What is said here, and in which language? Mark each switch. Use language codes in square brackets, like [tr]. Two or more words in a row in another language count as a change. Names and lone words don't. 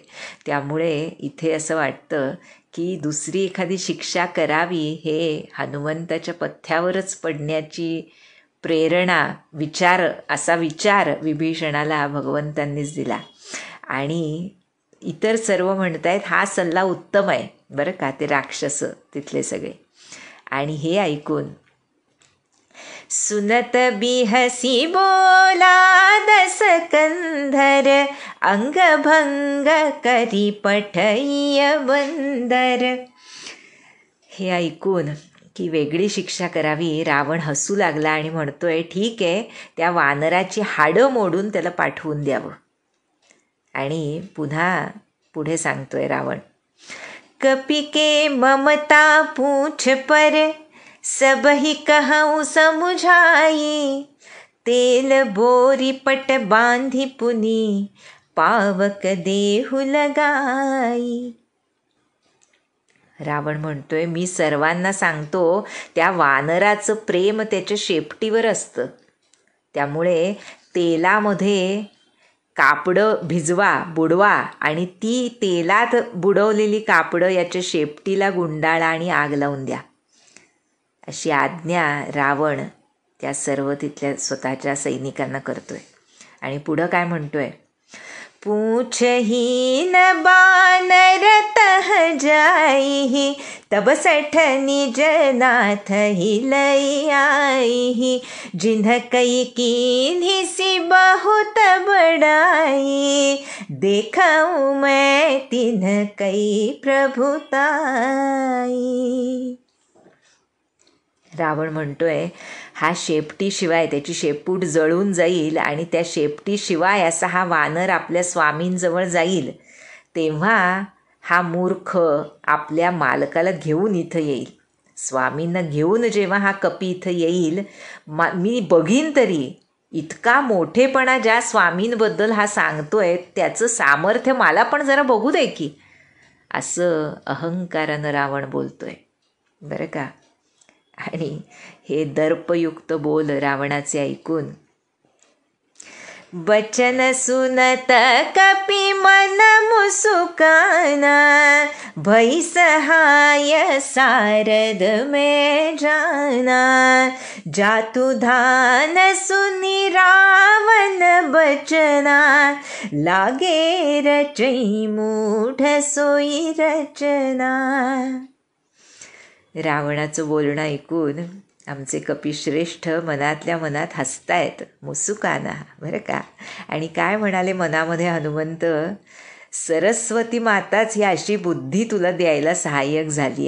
[mr] त्यामुळे इथे असं वाटतं की दुसरी एखादी शिक्षा करावी हे हनुमंताच्या पथ्यावरच पडण्याची प्रेरणा, असा विचार विभीषणाला भगवंतांनीच दिला. आणि इतर सर्व म्हणतायत हा सल्ला उत्तम आहे, बरं का, ते राक्षस तिथले सगळे. आणि हे ऐकून [awa] सुनत बिहसी बोला दस कंधर, अंगभंग करी पठय बंदर. [mr] हे ऐकून की वेगळी शिक्षा करावी, रावण हसू लागला आणि म्हणतोय, ठीक आहे, त्या वानराची हाडं मोडून त्याला पाठवून द्यावं. आणि पुन्हा पुढे सांगतोय रावण, [awa] कपि के ममता पूछ पर, सबही कहूँ समुझाई, तेल बोरी पट बांधी पुनी, पावक देहु लगाई. [mr] रावण म्हणतोय, मी सर्वांना सांगतो त्या वानराचं प्रेम त्याच्या शेपटीवर असतं, त्यामुळे तेलामध्ये कापडं भिजवा, बुडवा, आणि ती तेलात बुडवलेली कापडं याच्या शेपटीला गुंडाळा आणि आग लावून द्या, अशी आज्ञा रावण त्या सर्व तिथल्या स्वतःच्या सैनिकांना करतोय. आणि पुढं काय म्हणतोय, [awa] पूछहीन बानर तह जाई, तब सठ निज नाथ ही लई आई, जिन्ह कई कीन्ही सी बहुत बड़ाई, देखऊँ मैं तिन्ह कई प्रभुताई. [mr] रावण म्हणतोय, हा शेपटीशिवाय, त्याची शेपूट जळून जाईल आणि त्या शेपटीशिवाय असा हा वानर आपल्या स्वामींजवळ जाईल, तेव्हा हा मूर्ख आपल्या मालकाला घेऊन इथं येईल. स्वामींना घेऊन जेव्हा हा कपी इथं येईल, मी बघीन तरी इतका मोठेपणा ज्या स्वामींबद्दल हा सांगतोय त्याचं सामर्थ्य मला पण जरा बघू दे की, असं अहंकारानं रावण बोलतोय, बरं का. आणि हे दर्पयुक्त बोल रावणाचे ऐकून [awa] बचन सुनत कपि मन मुसुकाना, भई सहाय सारद में जाना, जातु धान सुनि रावण बचना, लागे रचई मूढ सोई रचना. [mr] रावणाचं बोलणं ऐकून आमचे कपिश्रेष्ठ मनातल्या मनात हसतायत, मुसुकाना, बरं का. आणि काय म्हणाले मनामध्ये हनुमंत, सरस्वती माताच ही अशी बुद्धी तुला द्यायला सहाय्यक झाली आहे.